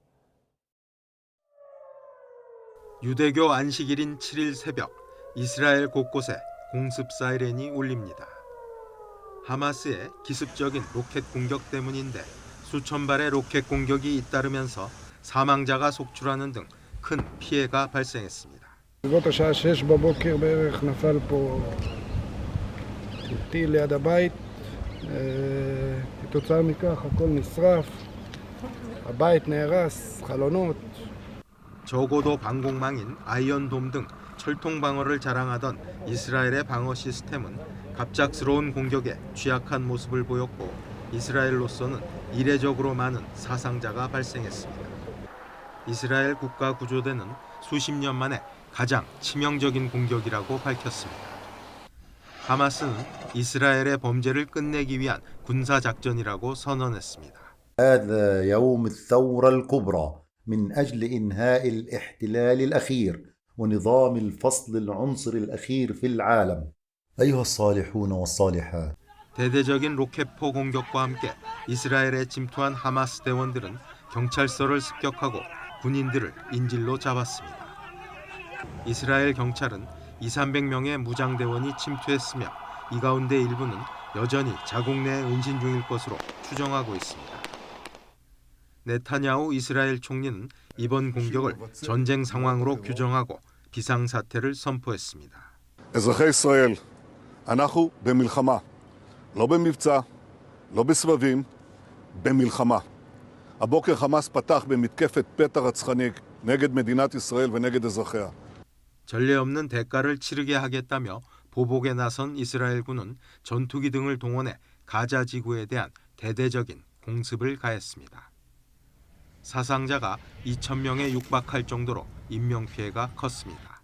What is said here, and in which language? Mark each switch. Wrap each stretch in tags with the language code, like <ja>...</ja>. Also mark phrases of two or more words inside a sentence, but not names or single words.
<ko>유대교 안식일인 7일 새벽, 이스라엘 곳곳에 공습 사이렌이 울립니다. 하마스의 기습적인 로켓 공격 때문인데 수천 발의 로켓 공격이 잇따르면서 사망자가 속출하는 등 큰 피해가 발생했습니다.</ko> <he>בסביבות השעה 6 בבוקר בערך נפל פה טיל ליד הבית. כתוצאה מכך הכל נשרף, הבית נהרס, חלונות.</he> <ko>적어도 방공망인 아이언돔 등 철통 방어를 자랑하던 이스라엘의 방어 시스템은 갑작스러운 공격에 취약한 모습을 보였고 이스라엘로서는 이례적으로 많은 사상자가 발생했습니다. 이스라엘 국가구조대는 수십 년 만에 가장 치명적인 공격이라고 밝혔습니다. 하마스는 이스라엘의 범죄를 끝내기 위한 군사 작전이라고 선언했습니다.</ko> <ar>هذا يوم الثورة الكبرى من أجل إنهاء الاحتلال الأخير ونظام الفصل العنصري الأخير في العالم. أيها الصالحون والصالحات.</ar> <ko>대대적인 로켓포 공격과 함께 이스라엘에 침투한 하마스 대원들은 경찰서를 습격하고 군인들을 인질로 잡았습니다. 이스라엘 경찰은 200~300명의 무장대원이 침투했으며 이 가운데 일부는 여전히 자국 내에 은신 중일 것으로 추정하고 있습니다. 네타냐후 이스라엘 총리는 이번 공격을 전쟁 상황으로 규정하고 비상사태를 선포했습니다.</ko> <he>אזרחי ישראל, אנחנו במלחמה, לא במבצע, לא בסבבים, במלחמה. הבוקר חמאס פתח במתקפת פתע רצחני נגד מדינת ישראל ונגד אזרחיה.</he> <ko>전례 없는 대가를 치르게 하겠다며 보복에 나선 이스라엘군은 전투기 등을 동원해 가자 지구에 대한 대대적인 공습을 가했습니다. 사상자가 2,000명에 육박할 정도로 인명피해가 컸습니다.</ko>